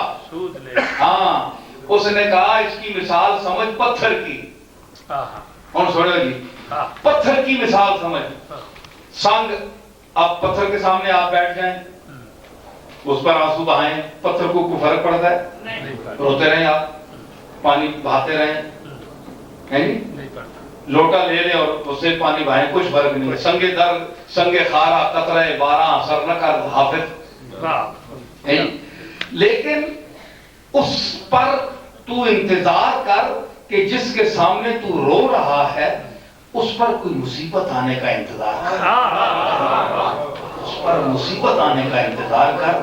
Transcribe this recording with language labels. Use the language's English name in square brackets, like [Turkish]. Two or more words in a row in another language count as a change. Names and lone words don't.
[Urdu] ہاں، اس نے کہا اس کی مثال سمجھ پتھر کی، کون سوڑے جی، پتھر کی مثال سمجھ، سنگ، آپ پتھر کے سامنے آپ بیٹھ جائیں، اس پر آنسو بہائیں، پتھر کو کوئی فرق پڑتا ہے؟ روتے رہیں آپ، پانی بہاتے رہیں، لوٹا لے لیں اور اس سے پانی بہائیں، کچھ فرق نہیں ہے۔ [Persian] سنگ در سنگ خارا قطرہ باراں اثر نہ کر [Urdu] حافظ، لیکن اس پر تو انتظار کر کہ جس کے سامنے تو رو رہا ہے اس پر کوئی مصیبت آنے کا انتظار کر، اس پر مصیبت آنے کا انتظار کر۔